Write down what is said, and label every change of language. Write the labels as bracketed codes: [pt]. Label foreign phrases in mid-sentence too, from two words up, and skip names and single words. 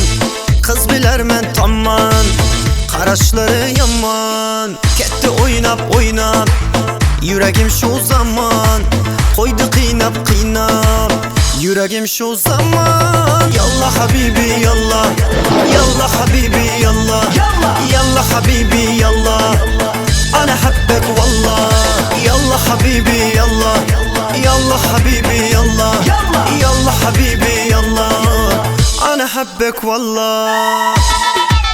[az] Kız biler men tamman, qaraşları yaman. Ketdi oynab oynab yüreğim şu zaman. Koydu qiynab qiynab yüreğim şu zaman. [ar] يلا حبيبي يلا، يلا حبيبي يلا، يلا حبيبي يلا. أنا حبك والله. يلا حبيبي يلا، يلا حبيبي يلا، يلا حبيبي يلا. أنا حبك والله.